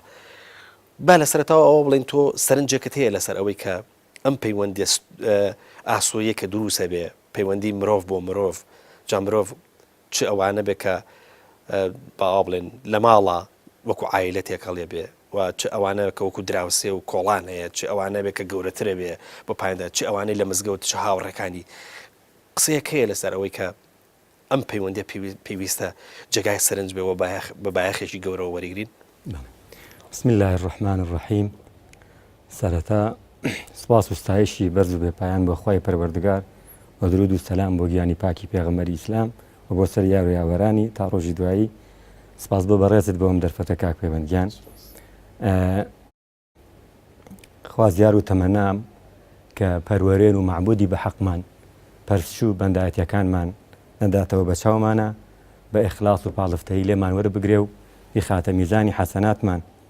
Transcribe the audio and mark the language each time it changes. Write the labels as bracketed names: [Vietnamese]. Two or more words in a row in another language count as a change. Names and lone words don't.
[Central Kurdish] با لەسەرەتەوە ئەوە بڵێن تۆ سەرنجێکت هەیە لەسەر ئەوەی کە ئەم پەیوەندی ئاسۆیە کە دروستە بێ پەیوەندی مرۆڤ بۆ مرۆڤ جا مرۆڤ چ ئەوانە بێ کە با بڵێن لە ماڵە وەکو عایلە تێکەڵێ بێ و چ ئەوانە کە وەکو دراوسێ و کۆڵان هەیە چ ئەوانە بێ کە گەورەترە بێ بۆ پایاندا چ ئەوانەی لە مزگەوت چ هاوڕێکانی قسەیەک هەیە لەسەر ئەوەی کە ئەم پەیوەندی پێویستە جێگای سەرنج بێ بە بایەخێکی گەورەوە وەریگرین. [Arabic] بسم الله الرحمن الرحیم. [Central Kurdish] سەرەتا سپاس و ستایشی بەرز و بێپایان بۆ خوای پەروەردگار و درود و سەلام بۆ گیانی پاکی پێغەمبەری ئیسلام و بۆ سەر یار و یاوەرانی تا ڕۆژی دوایی. سپاس بۆ بەڕێزت بۆم دەرفەتە کاک پەیوەندیان. خوازیار و تەمەنام کە پەروەرێن و معبودی بە حەقمان پەرچوو بەندایەتیەکانمان نەداتەوە بە چاومانە بە ئیخلاس و پاڵفتەیی لێمان وەربگرێ و بیخاتە میزانی حەسەناتمان.